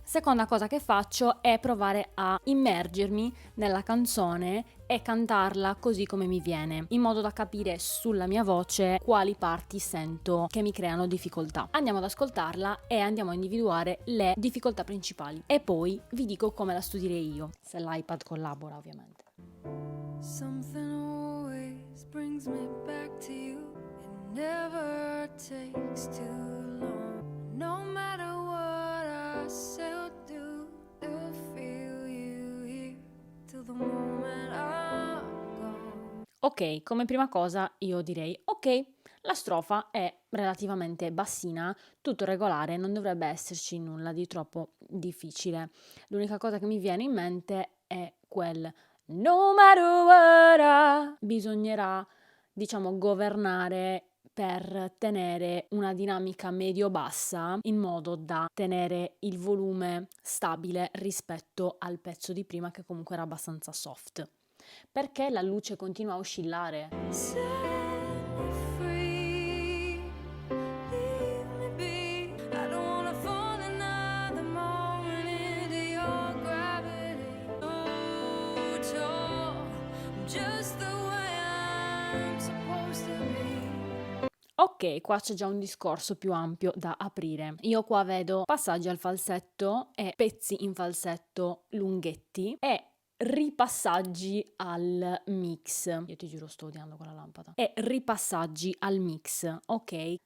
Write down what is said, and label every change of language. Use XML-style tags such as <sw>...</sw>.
<it>Seconda cosa che faccio è provare a immergermi nella canzone e cantarla così come mi viene, in modo da capire sulla mia voce quali parti sento che mi creano difficoltà. Andiamo ad ascoltarla e andiamo a individuare le difficoltà principali e poi vi dico come la studierei io, se l'iPad collabora ovviamente.</it> <en>Something always brings me back to you. It never takes too long. No matter what I say or do, I'll feel you here till the moment I'm gone.</en> <it>Ok, come prima cosa io direi, ok, la strofa è relativamente bassina, tutto regolare, non dovrebbe esserci nulla di troppo difficile. L'unica cosa che mi viene in mente è quel</it> <en>no matter what.</en> <it>Bisognerà, diciamo, governare per tenere una dinamica medio-bassa in modo da tenere il volume stabile rispetto al pezzo di prima che comunque era abbastanza soft. Perché la luce continua a oscillare?</it> <en>Set me free, leave me be. I don't wanna fall another moment into your gravity. No tall, just the way I'm supposed to be.</en> <it>Ok, qua c'è già un discorso più ampio da aprire. Io qua vedo passaggi al falsetto e pezzi in falsetto lunghetti e ripassaggi al mix. Io ti giuro sto odiando quella lampada. E ripassaggi al mix, ok?</it>